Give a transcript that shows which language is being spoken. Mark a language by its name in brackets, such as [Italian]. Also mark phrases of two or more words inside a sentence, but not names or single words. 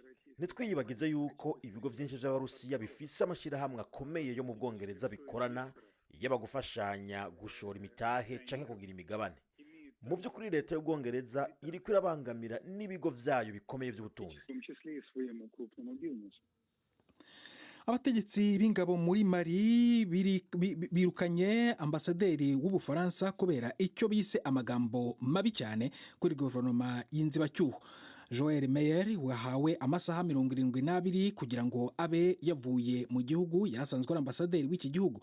[Rundi] Nitwiyibagize yuko ibigo byinshi by'Abarusiya bifise amashirahamwe akomeye yo mu Bwongereza bikorana, yaba gufashanya gushora imitahe canke kugira imigabane. Mu by'ukuri leta y'Ubwongereza iri kwirabangamira n'ibigo vyayo bikomeye by'ubutunzi. [Kinyarwanda] abategetsi b'ingabo muri Mali birukanye ambasaderi w'Ubufaransa kubera icyo bise amagambo mabi cyane kuri guverinoma y'inzibacyuho. Joel Meyer wahawe amasaha 72 kugira ngo abe yavuye mu gihugu, yarasanzwe ari ambasaderi w'iki gihugu.